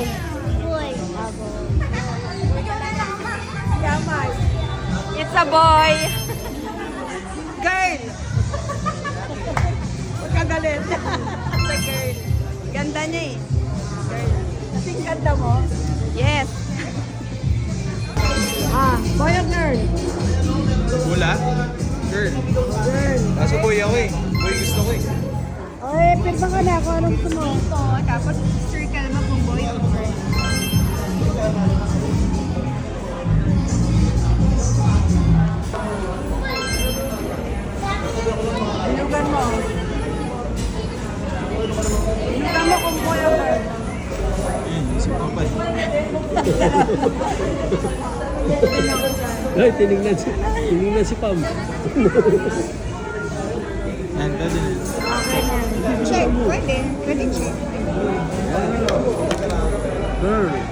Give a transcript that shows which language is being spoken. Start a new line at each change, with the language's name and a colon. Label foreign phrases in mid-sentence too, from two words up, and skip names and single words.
English: Boy. Yamay. It's a boy. Girl.
Filipino: Huwag ka galit.
English: It's a girl.
Filipino: Ganda niya eh. Girl. Kasing ganda mo.
English: Yes. Boy o girl?
Filipino: Wala? Girl.
English: Girl.
Filipino: Kaso boy ako eh. Boy gusto ko eh. Ay, pirma ka na kung anong gusto mo. Ito, tapos circle mo kung boy o girl. Inugan mo. Inugan mo kung boy o girl. Isip ko pa eh. Ay, tinignan si Pam. Yan, pwede na. Check. Pwede. Pwede check.
English: Girl.